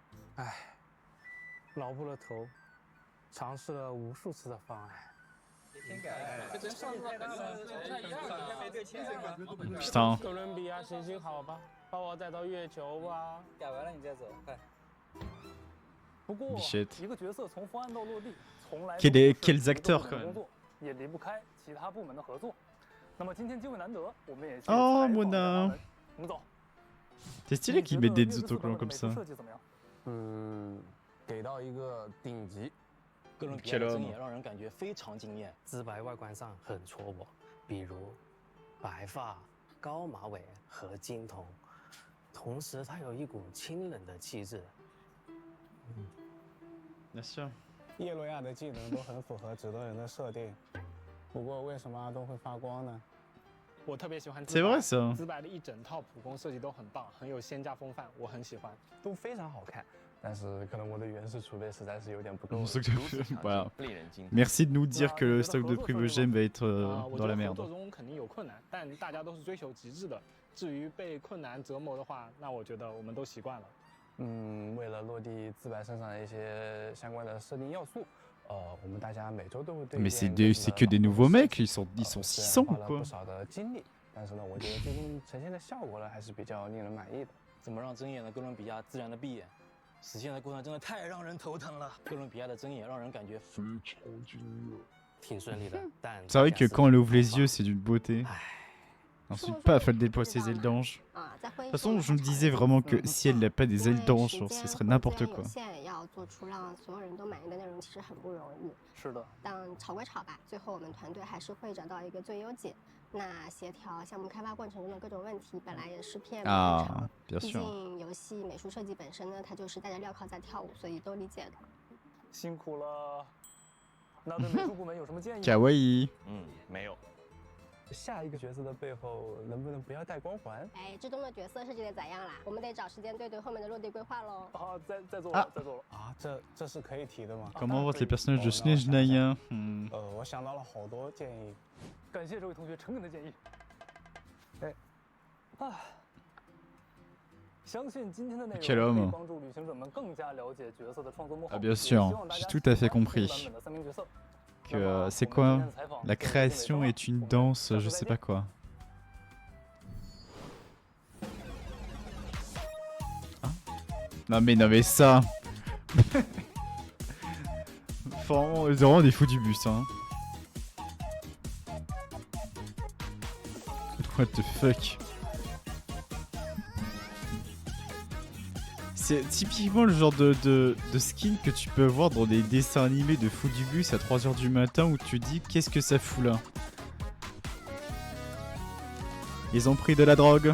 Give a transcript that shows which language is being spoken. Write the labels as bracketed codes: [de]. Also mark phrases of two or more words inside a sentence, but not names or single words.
[zh] 唉，劳不了头，尝试了无数次的方案。 [fr] Putain. [zh] 哥伦比亚行行好吧，把我带到月球吧。改完了你再走，快。不过，一个角色从方案到落地，从来 [fr] Quels acteurs quand même. [zh] 也离不开其他部门的合作。那么今天机会难得，我们也 [fr] Oh Mona. [zh] 我们走。 [fr] C'est stylé qu'ils mettent des autocollants comme ça. [zh] 给到一个顶级。哥伦比亚的针也让人感觉非常惊艳，自白外观上很戳我，比如白发、高马尾和金瞳，同时它有一股清冷的气质。那是。叶洛亚的技能都很符合指导人的设定，不过为什么阿东会发光呢？我特别喜欢 [fr] C'est vrai ça. [zh] 自白的一整套普攻设计都很棒，很有仙家风范，我很喜欢，都非常好看。但是可能我的元素储备实在是有点不够。 [fr] Voilà. Merci de nous dire que le stock de Primogen va être dans la merde. [zh] 合作中肯定有困难，但大家都是追求极致的。至于被困难折磨的话，那我觉得我们都习惯了。为了落地自白身上的一些相关的设定要素，我们大家每周都会对。 [fr] Mais c'est que des nouveaux mecs, ils sont 600 [zh] 花了 [fr] quoi. [zh] 不少的精力，但是呢，我觉得最终呈现的效果呢，还是比较令人满意的。怎么让睁眼的哥伦比亚自然的闭眼？实现的过程真的太让人头疼了。哥伦比亚的睁眼让人感觉非常惊艳，挺顺利的，但 [fr] C'est vrai que quand elle ouvre les yeux, c'est d'une beauté. Ensuite, paf, elle déploie ses ailes d'ange. De toute façon, je me disais vraiment que si elle n'a pas des ailes d'ange, ce serait n'importe quoi. [zh] 要做出让所有人都满意的内容，其实很不容易。是的。但吵归吵吧，最后我们团队还是会找到一个最优解。那协调项目开发过程中的各种问题，本来也是片不长。毕竟游戏美术设计本身呢，它就是大家镣铐在跳舞，所以都理解的。辛苦了。那对美术部门有什么建议？卡哇伊。没有。下一个角色的背后能不能不要带光环？哎，之中的角色设计的咋样啦？我们得找时间对后面的落地规划喽。好，再做了。这是可以提的吗 [fr] Comment votent les personnages de Snezhnaya [zh] 我想到了好多建议，感谢这位同学诚恳的建议。相信今天的内容可以帮助旅行者们更加了解角色的创作幕后。 [fr] Ah bien sûr, j'ai tout à fait compris. Que c'est quoi? La création est une danse, je sais pas quoi. Hein? Non mais ça. Vraiment des fous du bus hein. [en] What the fuck? [fr] C'est typiquement le genre de skin que tu peux voir dans des dessins animés de fous du bus à 3 h du matin où tu dis qu'est-ce que ça fout là. Ils ont pris de la drogue.